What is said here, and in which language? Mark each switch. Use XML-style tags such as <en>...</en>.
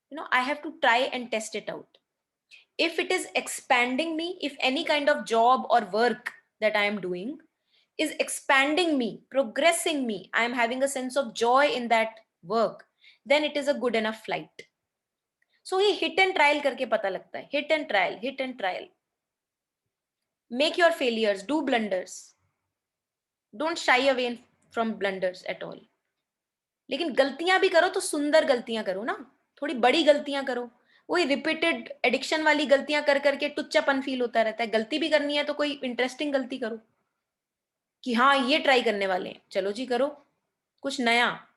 <en>I have to try and test it out. If it is expanding me, if any kind of job or work that I am doing is expanding me, progressing me, I am having a sense of joy in that work, then it is a good enough flight.</en> <hi>So ये hit and trial करके पता लगता है.</hi> <en>Hit and trial, hit and trial. Make your failures, do blunders. Don't shy away from blunders at all.</en> <hi>लेकिन गलतियां भी करो तो सुंदर गलतियां करो ना, थोड़ी बड़ी गलतियां करो. वही रिपीटेड एडिक्शन वाली गलतियां कर करके टुच्चापन फील होता रहता है. गलती भी करनी है तो कोई इंटरेस्टिंग गलती करो कि हाँ ये ट्राई करने वाले हैं, चलो जी करो कुछ नया.</hi>